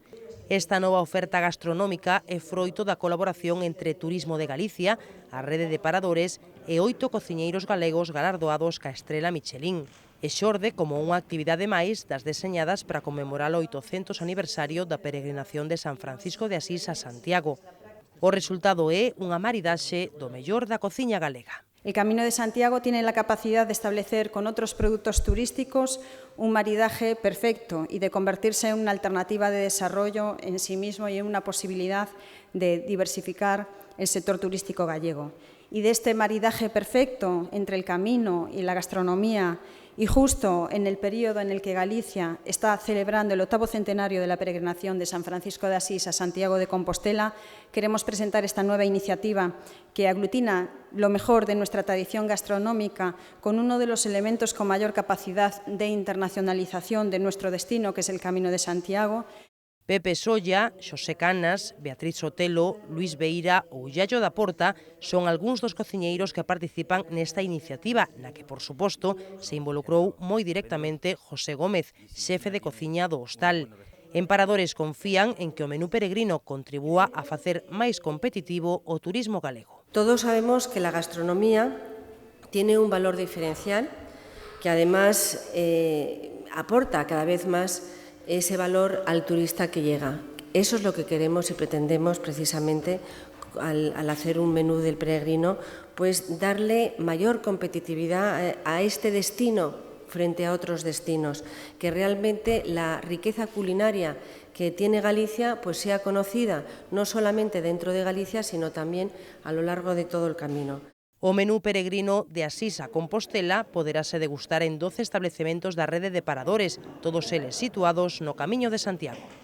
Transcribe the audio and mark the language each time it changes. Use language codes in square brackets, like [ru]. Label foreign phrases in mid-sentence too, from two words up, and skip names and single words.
[gl] Esta nova oferta gastronómica é froito da colaboración entre Turismo de Galicia, a rede de paradores e 8 cociñeiros galegos galardoados ca Estrela Michelin. E xorde como unha actividade máis das deseñadas para conmemorar o 800 aniversario da peregrinación de San Francisco de Asís a Santiago. O resultado é unha maridaxe do mellor da cociña galega. [es] El Camino de Santiago tiene la capacidad de establecer con otros productos turísticos un maridaje perfecto y de convertirse en una alternativa de desarrollo en sí mismo y en una posibilidad de diversificar el sector turístico gallego. Y de este maridaje perfecto entre el camino y la gastronomía, y justo en el periodo en el que Galicia está celebrando el 8º centenario de la peregrinación de San Francisco de Asís a Santiago de Compostela, queremos presentar esta nueva iniciativa que aglutina lo mejor de nuestra tradición gastronómica con uno de los elementos con mayor capacidad de internacionalización de nuestro destino, que es el Camino de Santiago. [gl] Pepe Solla, Xosé Canas, Beatriz Sotelo, Luis Beira ou Yayo da Porta son algúns dos cociñeiros que participan nesta iniciativa, na que, por suposto, se involucrou moi directamente José Gómez, xefe de cociña do hostal. En Paradores confían en que o menú peregrino contribúa a facer máis competitivo o turismo galego. [es] Todos sabemos que la gastronomía tiene un valor diferencial que además aporta cada vez más ese valor al turista que llega. Eso es lo que queremos y pretendemos precisamente al hacer un menú del peregrino, pues darle mayor competitividad a este destino frente a otros destinos, que realmente la riqueza culinaria que tiene Galicia pues sea conocida no solamente dentro de Galicia, sino también a lo largo de todo el camino. [gl] O menú peregrino de Asís a Compostela poderase degustar en 12 establecementos da rede de paradores, todos eles situados no Camiño de Santiago.